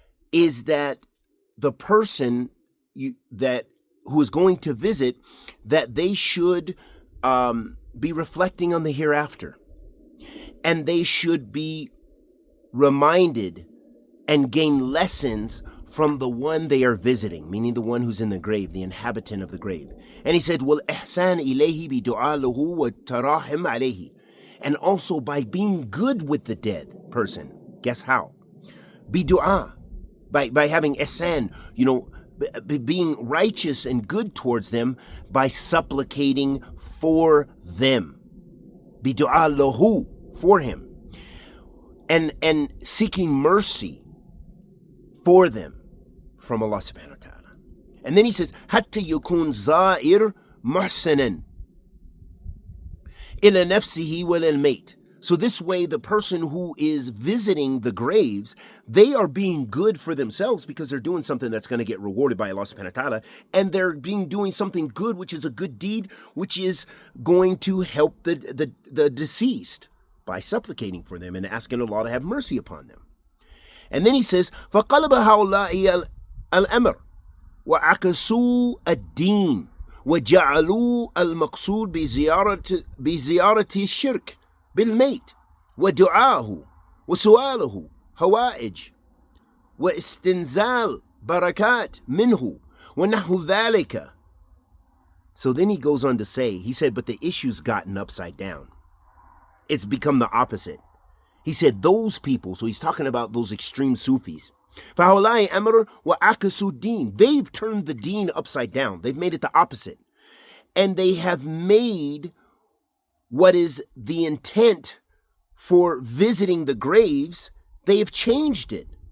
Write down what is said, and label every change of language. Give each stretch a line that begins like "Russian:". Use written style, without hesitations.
English: is that the person who is going to visit, that they should be reflecting on the hereafter, and they should be reminded and gain lessons from the one they are visiting, meaning the one who's in the grave, the inhabitant of the grave. And he said,
Arabic: وَالْإِحْسَانِ إِلَيْهِ بِدُعَى لَهُ وَالتَّرَاحِمْ عَلَيْهِ.
English: And also by being good with the dead person. Guess how? Bidu'a. By having ihsan, being righteous and good towards them by supplicating for them. Bidu'a lahu, for him. And seeking mercy for them from Allah subhanahu wa ta'ala. And then he says,
Arabic: حتى يكون زائر محسنا إلى نفسه وللميت.
English: So this way, the person who is visiting the graves, they are being good for themselves because they're doing something that's going to get rewarded by Allah subhanahu wa ta'ala, and they're doing something good, which is a good deed, which is going to help the deceased by supplicating for them and asking Allah to have mercy upon them. And then he says,
Arabic: فَقَلَبَ هَؤُلَاءِ الْأَمْرِ وَعَكَسُوا الدِّينِ وَجَعَلُوا الْمَقْصُودِ بِزِيَارَةِ الشِّرْكِ بِالْمَيْتِ وَدُعَاهُ وَسُؤَالُهُ هَوَائِجْ وَإِسْتِنْزَالِ بَرَكَاتٍ مِنْهُ وَنَحْوُ ذَلِكَ.
English: So then he goes on to say, he said, but the issue's gotten upside down. It's become the opposite. He said those people, so he's talking about those extreme Sufis.
Arabic: فَهَوْلَاءِ أَمْرٌ وَعَكَسُوا الدِّينِ.
English: They've turned the deen upside down. They've made it the opposite. And they have made what is the intent for visiting the graves, they have changed it.